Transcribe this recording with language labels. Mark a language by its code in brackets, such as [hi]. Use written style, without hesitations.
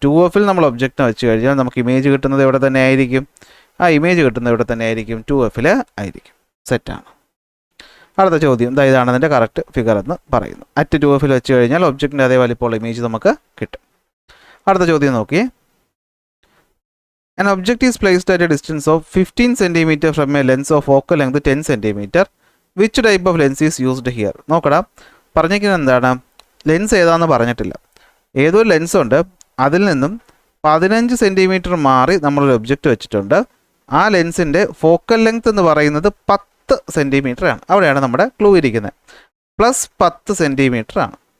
[ml] 2Fൽ നമ്മൾ ഒബ്ജക്റ്റിനെ വെച്ച് കഴിഞ്ഞാൽ നമുക്ക് ഇമേജ് കിട്ടുന്നത് ഇവിടെ തന്നെ ആയിരിക്കും, ആ ഇമേജ് കിട്ടുന്നത് ഇവിടെ തന്നെ ആയിരിക്കും, 2Fൽ ആയിരിക്കും. സെറ്റാണ്. അടുത്ത ചോദ്യം ഇതാണ് അതിൻ്റെ കറക്റ്റ് ഫിഗർ എന്ന് പറയുന്നു. അറ്റ് 2Fൽ വെച്ച് കഴിഞ്ഞാൽ ഒബ്ജക്റ്റിൻ്റെ അതേ വലിപ്പമുള്ള ഇമേജ് നമുക്ക് കിട്ടും. അടുത്ത ചോദ്യം നോക്കിയേ. [en] An object is placed at a distance of 15 cm from a lens of focal length 10 cm. Which type of lens is used here? [ml] നോക്കടാ, പറഞ്ഞിരിക്കുന്നത് എന്താണ്, ലെൻസ് ഏതാണെന്ന് പറഞ്ഞിട്ടില്ല. ഏതൊരു ലെൻസ് ഉണ്ട്, അതിൽ നിന്നും 15 cm മാറി നമ്മളൊരു ഒബ്ജക്റ്റ് വെച്ചിട്ടുണ്ട്. ആ ലെൻസിൻ്റെ ഫോക്കൽ ലെങ്ത് എന്ന് പറയുന്നത് 10 cm ആണ്. അവിടെയാണ് നമ്മുടെ ക്ലൂ ഇരിക്കുന്നത്. പ്ലസ് 10 cm ആണ്.